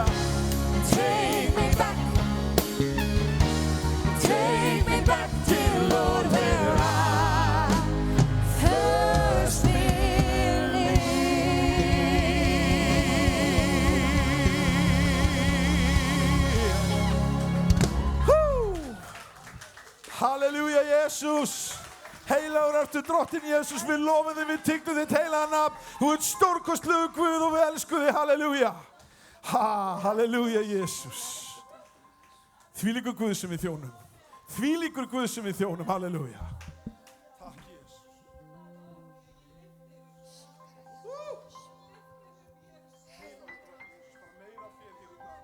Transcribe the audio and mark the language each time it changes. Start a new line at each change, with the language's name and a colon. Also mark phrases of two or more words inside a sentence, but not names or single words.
English: Take me back, dear Lord, where I first believed. Woo! Halleluja, Jesus.
Icelandic: Heilagur ertu drottin Jesus, við lofum þig, við tygnum þitt heilaga nafn. Þú ert stórkostlegur Guð og við elskum þig, halleluja. Halleluja, Jesus. Þvílíkur Guð sem við þjónum. Þvílíkur Guð sem við þjónum. Halleluja. Takk Jesús. Meira þér hér í dag.